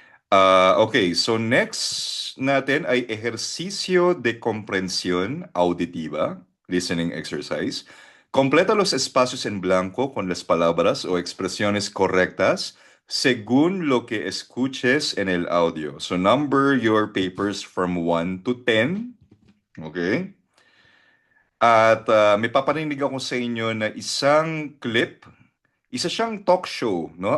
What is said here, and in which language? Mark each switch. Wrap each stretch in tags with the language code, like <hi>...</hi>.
<en>Okay, so next</en> <tl>natin ay</tl> <es>ejercicio de comprensión auditiva,</es> <en>listening exercise.</en> <es>Completa los espacios en blanco con las palabras o expresiones correctas según lo que escuches en el audio.</es> <en>So number your papers from 1 to 10. Okay?</en> <tl>At may paparinig ako sa inyo na isang clip, isa siyang talk show, no?</tl>